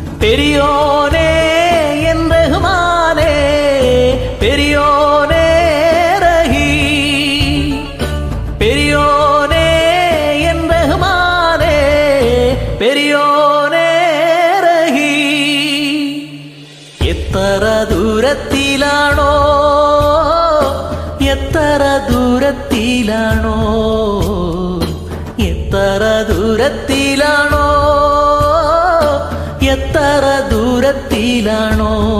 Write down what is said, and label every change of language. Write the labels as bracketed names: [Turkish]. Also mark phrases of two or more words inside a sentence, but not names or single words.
[Tamil] பெரியோனே என் ரஹ்மானே, பெரியோனே ரஹீ, பெரியோனே என் ரஹ்மானே, பெரியோனே ரஹீ. [Malayalam] എത്ര ദൂരത്തിലാണോ, എത്ര ദൂരത്തിലാണോ, എത്ര ദൂരത്തിലാണോ, എത്ര ദൂരത്തിലാണോ